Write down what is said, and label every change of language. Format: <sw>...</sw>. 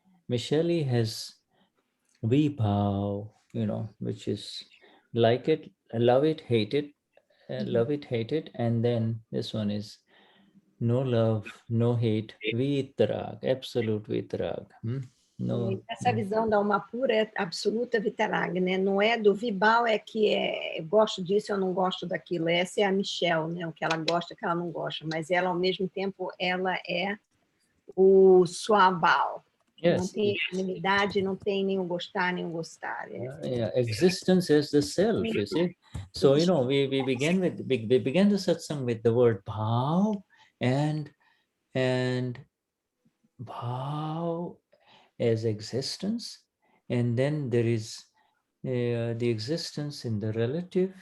<en>Michelle has Vibhav, which is like it, love it, hate it, and then this one is no love, no hate, vitrag, absolute vitrag. No.</en> <pt>Essa visão da alma pura é absoluta vitarag, né? Não é do Vibal, é que eu gosto disso, eu não gosto daquilo. Essa é a Michelle, né? O que ela gosta, o que ela não gosta. Mas ela, ao mesmo tempo, ela é o Swabal. Não</pt> <en>Yes.</en> <pt>tem equanimidade, não tem nem o gostar, nem o gostar.</pt> <en>Yeah, existence is the self, you see. So, you know, we began the satsang with the word bhav and bhav as existence, and then there is the existence in the relative.</en>